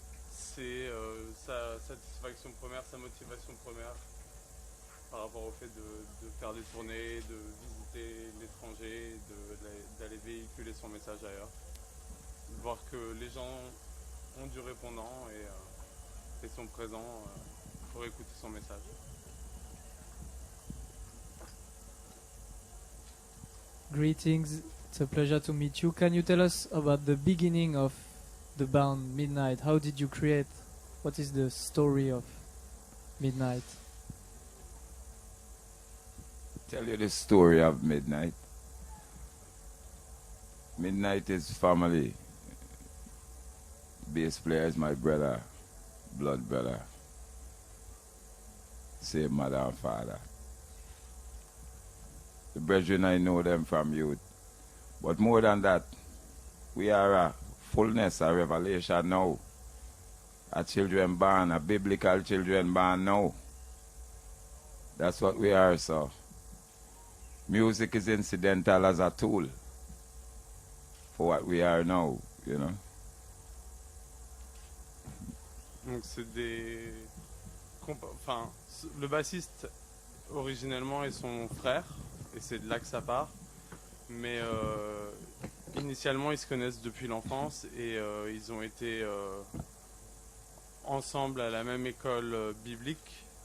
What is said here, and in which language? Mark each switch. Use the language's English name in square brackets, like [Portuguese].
[French] C'est sa satisfaction première, sa motivation première par rapport au fait de faire des tournées, de visiter l'étranger, d'aller véhiculer son message ailleurs. Voir que les gens ont du répondant et sont présents pour écouter son message. [English] Greetings, it's a pleasure to meet you. Can you tell us about the beginning of the band Midnite? How did you create? What is the story of Midnite? Tell you the story of Midnite. Midnite is family. Bass player is my brother, blood brother. Same mother and father. The brethren, I know them from youth. But more than that, we are a fullness, a revelation now. A children born, a biblical children born now. That's what we are, so. Music is incidental as a tool for what we are now, you know. [French] Donc c'est des... Enfin, le bassiste originellement est son frère, et c'est de là que ça part. Mais initialement, ils se connaissent depuis l'enfance et ils ont été ensemble à la même école biblique.